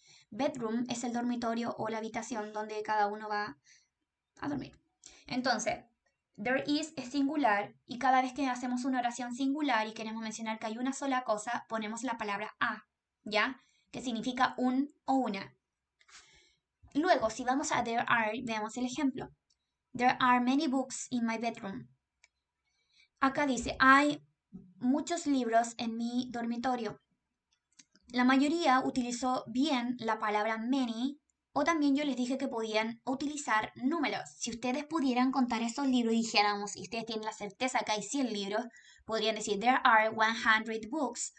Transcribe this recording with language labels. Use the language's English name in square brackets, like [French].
[Spanish] Bedroom es el dormitorio o la habitación donde cada uno va a dormir. Entonces, [English] there is [Spanish] es singular y cada vez que hacemos una oración singular y queremos mencionar que hay una sola cosa, ponemos la palabra a, ¿ya? Que significa un o una. Luego, si vamos a [English] there are, [Spanish] veamos el ejemplo. [English] There are many books in my bedroom. [Spanish] Acá dice, hay muchos libros en mi dormitorio. La mayoría utilizó bien la palabra many o también yo les dije que podían utilizar números. Si ustedes pudieran contar esos libros y dijéramos, y ustedes tienen la certeza que hay 100 libros, podrían decir [English] there are 100 books.